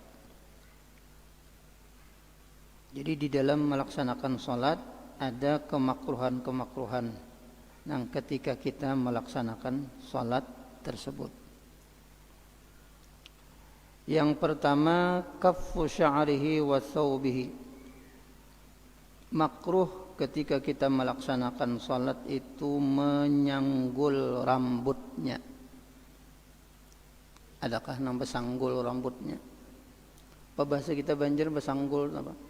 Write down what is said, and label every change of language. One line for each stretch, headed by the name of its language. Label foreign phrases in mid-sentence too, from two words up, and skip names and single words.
Indonesian: Jadi di dalam melaksanakan salat ada kemakruhan yang ketika kita melaksanakan salat tersebut. Yang pertama,
Arabic: كف شعره وثوبه.
Indonesian: Makruh ketika kita melaksanakan salat itu menyanggul rambutnya.
Banjar: Adakah nang besanggul rambutnya? Apa bahasa kita Banjar besanggul apa?